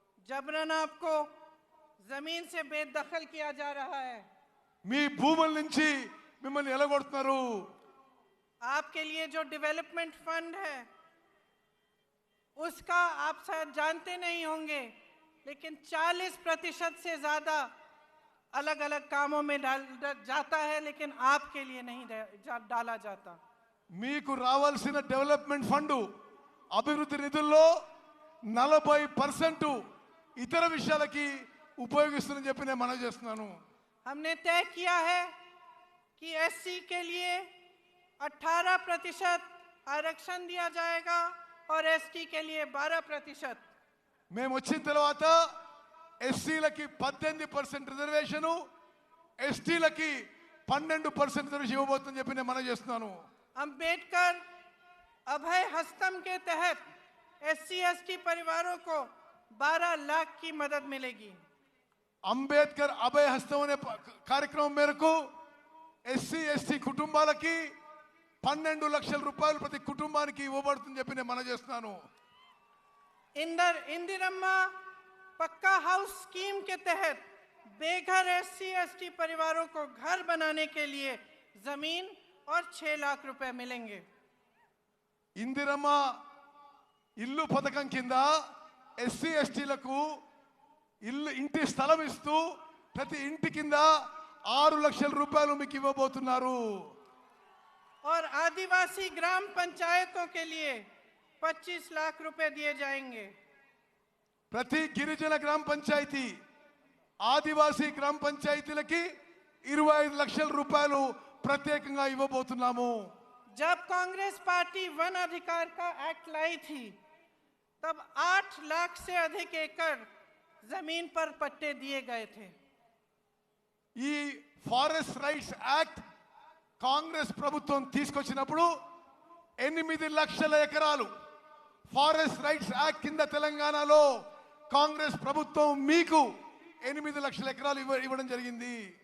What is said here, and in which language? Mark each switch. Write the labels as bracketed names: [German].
[Hindi] जबरन आपको जमीन से बेदखल किया जा रहा है। [Telugu] మీ భూముల నుంచి మిమ్మల్ని ఎలగొడుతున్నారు. [Hindi] आपके लिए जो डेवलपमेंट फंड है उसका आप शायद जानते नहीं होंगे, लेकिन 40% से ज्यादा अलग अलग कामों में जाता है, लेकिन आपके लिए नहीं डाला जाता। [Telugu] మీకు రావాల్సిన డెవలప్మెంట్ ఫండ్ అభివృద్ధి నిధుల్లో 40% ఇతర విషయాలకి ఉపయోగిస్తుందని చెప్పి నేను మనవి చేస్తున్నాను. [Hindi] हमने तय किया है कि एससी के लिए 18% आरक्षण दिया जाएगा और एसटी के लिए 12%। [Telugu] మేము వచ్చిన తర్వాత ఎస్సీలకి 18% రిజర్వేషను, ఎస్టీలకి 12% రిజర్వేషన్ ఇవ్వబోతుందని చెప్పి నేను మనవి చేస్తున్నాను. [Hindi] अंबेडकर अभय हस्तम के तहत एससी एसटी परिवारों को 12 लाख की मदद मिलेगी। [Telugu] అంబేద్కర్ అభయ హస్తం అనే కార్యక్రమం మేరకు ఎస్సీ ఎస్టీ కుటుంబాలకి 12 లక్షల రూపాయలు ప్రతి కుటుంబానికి ఇవ్వబడుతుందని చెప్పి నేను మనవి చేస్తున్నాను. [Hindi] इंदिरम्मा पक्का हाउस स्कीम के तहत बेघर एससी एसटी परिवारों को घर बनाने के लिए जमीन और 6 लाख रुपए मिलेंगे। [Telugu] ఇందిరమ్మ ఇల్లు పథకం కింద ఎస్సీ ఎస్టీలకు ఇంటి స్థలం ఇస్తూ ప్రతి ఇంటి కింద 6 లక్షల రూపాయలు మీకు ఇవ్వబోతున్నారు. [Hindi] और आदिवासी ग्राम पंचायतों के लिए 25 लाख रुपए दिए जाएंगे। [Telugu] ప్రతి గిరిజన గ్రామ పంచాయతీ, ఆదివాసీ గ్రామ పంచాయతీలకి 25 లక్షల రూపాయలు ప్రత్యేకంగా ఇవ్వబోతున్నాము. [Hindi] जब कांग्रेस पार्टी वन अधिकार का एक्ट लाई थी तब 8 लाख से अधिक एकड़ जमीन पर पट्टे दिए गए थे। [Telugu] ఈ ఫారెస్ట్ రైట్స్ యాక్ట్ కాంగ్రెస్ ప్రభుత్వం తీసుకొచ్చినప్పుడు 8 లక్షల ఎకరాలు ఫారెస్ట్ రైట్స్ యాక్ట్ కింద తెలంగాణలో కాంగ్రెస్ ప్రభుత్వం మీకు 8 లక్షల ఎకరాలు ఇవ్వడం జరిగింది.